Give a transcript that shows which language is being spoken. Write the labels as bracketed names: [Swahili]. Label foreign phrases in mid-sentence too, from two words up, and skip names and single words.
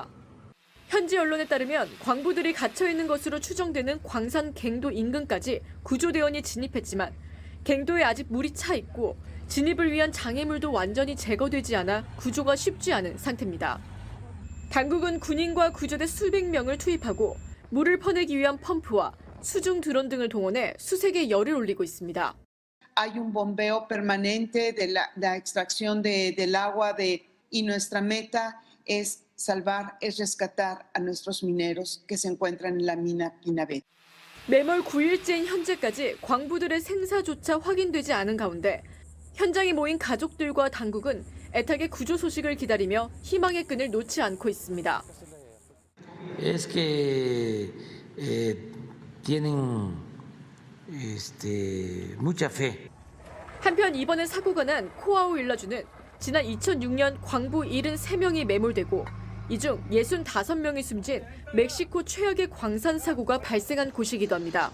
[Korean] 현지 언론에 따르면 광부들이 갇혀있는 것으로 추정되는 광산 갱도 인근까지 구조대원이 진입했지만 갱도에 아직 물이 차 있고 진입을 위한 장애물도 완전히 제거되지 않아 구조가 쉽지 않은 상태입니다. 당국은 군인과 구조대 수백 명을 투입하고 물을 퍼내기 위한 펌프와 수중 드론 등을 동원해 수색에 열을 올리고 있습니다. [Spanish] Hay un bombeo permanente de la extracción del agua y nuestra meta es salvar, es rescatar a nuestros mineros que se encuentran en la mina Pinabet. [Korean] 매몰 9일째인 현재까지 광부들의 생사조차 확인되지 않은 가운데 현장에 모인 가족들과 당국은 애타게 구조 소식을 기다리며 희망의 끈을 놓지 않고 있습니다. [Spanish] es que tienen mucha fe. [Korean] 한편 이번에 사고가 난 코아우 일라주는 지난 2006년 광부 73명이 매몰되고 이 중 65명이 숨진 멕시코 최악의 광산 사고가 발생한 곳이기도 합니다.